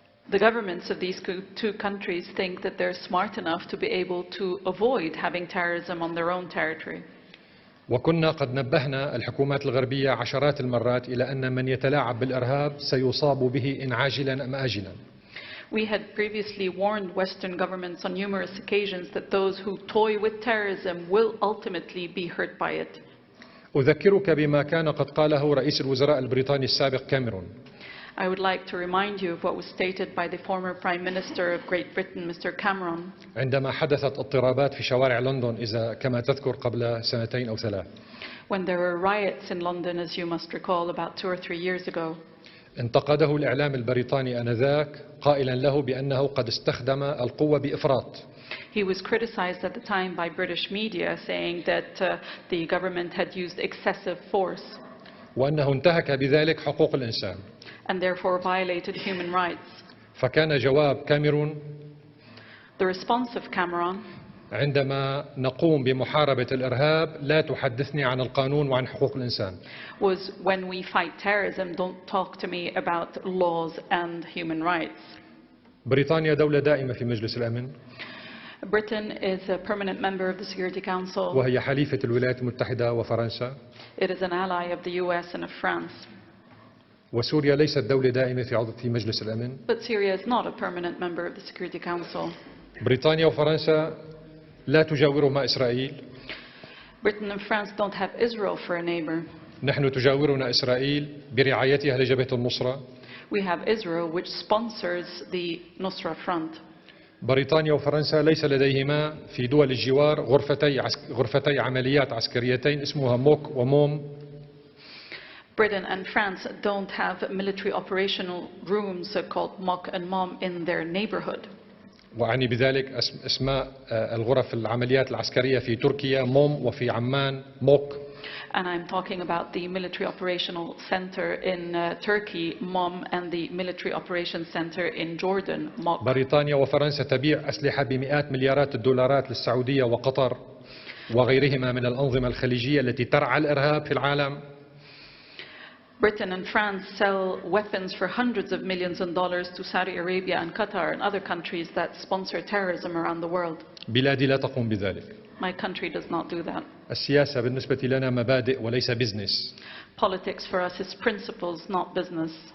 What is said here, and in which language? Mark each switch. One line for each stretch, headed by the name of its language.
English: The governments of these two countries think that they're smart enough to be able to avoid having terrorism on their own territory.
Arabic: وكنا قد نبهنا الحكومات الغربية عشرات المرات إلى أن من يتلاعب بالإرهاب سيصاب به إن عاجلا أم آجلا.
English: We had previously warned Western governments on numerous occasions that those who toy with terrorism will ultimately be hurt by it.
Arabic: أذكرك بما كان قد قاله رئيس الوزراء البريطاني السابق كاميرون.
English: I would like to remind you of what was stated by the former Prime Minister of Great Britain, Mr. Cameron.
Arabic: عندما حدثت اضطرابات في شوارع لندن كما تذكر قبل 2 أو 3.
English: When there were riots in London, as you must recall, about 2 or 3 years ago.
Arabic: انتقده الإعلام البريطاني آنذاك قائلا له بأنه قد استخدم القوة بإفراط.
English: He was criticized at the time by British media saying that the government had used excessive force.
Arabic: وأنه انتهك بذلك حقوق الإنسان.
English: And therefore violated human rights.
Arabic: فكان جواب كاميرون
English: The response of Cameron
Arabic: عندما نقوم بمحاربة الإرهاب لا تحدثني عن القانون وعن حقوق الإنسان.
English: was when we fight terrorism, don't talk to me about laws and human rights.
Arabic: بريطانيا دولة دائمة في مجلس الأمن،
English: Britain is a permanent member of the Security Council.
Arabic: وهي حليفة الولايات المتحدة وفرنسا.
English: It is an ally of the US and of France.
Arabic: وسوريا ليست دولة دائمة في مجلس الأمن.
English: But Syria is not a permanent member of the Security Council.
Arabic: بريطانيا وفرنسا لا تجاورهما إسرائيل.
English: Britain and France don't have Israel for a neighbor.
Arabic: نحن تجاورنا إسرائيل برعايتها لجبهة النصرة.
English: We have Israel, which sponsors the Nusra Front.
Arabic: بريطانيا وفرنسا ليس لديهما في دول الجوار غرفتي عمليات عسكريتين اسمها موك وموم.
English: Britain and France don't have military operational rooms called Mok and Mom in their neighborhood.
Arabic: وأعني بذلك اسماء الغرف العمليات العسكرية في تركيا موم وفي عمان موك.
English: And I'm talking about the military operational center in Turkey, Mom, and the military operations center in Jordan, Mok.
Arabic: بريطانيا وفرنسا تبيع أسلحة بمئات مليارات الدولارات للسعودية وقطر وغيرهما من الأنظمة الخليجية التي ترعى الإرهاب في العالم.
English: Britain and France sell weapons for hundreds of millions of dollars to Saudi Arabia and Qatar and other countries that sponsor terrorism around the world.
Arabic: بلادي لا تقوم بذلك.
English: My country does not do that.
Arabic: السياسة بالنسبة لنا مبادئ وليس بزنس.
English: Politics for us is principles, not business.